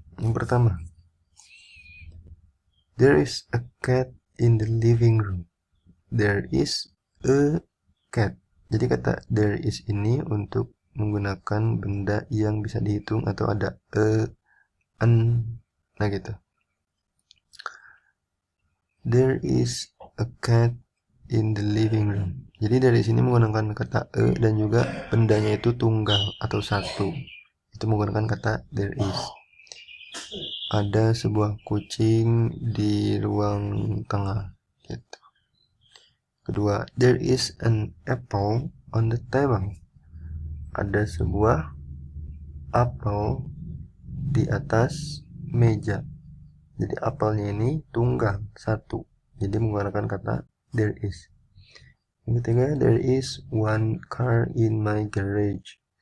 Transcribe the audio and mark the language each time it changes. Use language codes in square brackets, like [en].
[id] Yang pertama, [en] there is a cat in the living room. There is a cat. [id] Jadi kata there is ini untuk menggunakan benda yang bisa dihitung atau ada an, nah gitu. [en] There is a cat in the living room. [id] Jadi dari sini menggunakan kata dan juga bendanya itu tunggal atau satu. Itu menggunakan kata there is. Ada sebuah kucing di ruang tengah gitu. Kedua, [en] there is an apple on the table. [id] Ada sebuah apel di atas meja. Jadi apelnya ini tunggal, satu. Jadi menggunakan kata there is. Yang ketiga, [en] there is one car in my garage.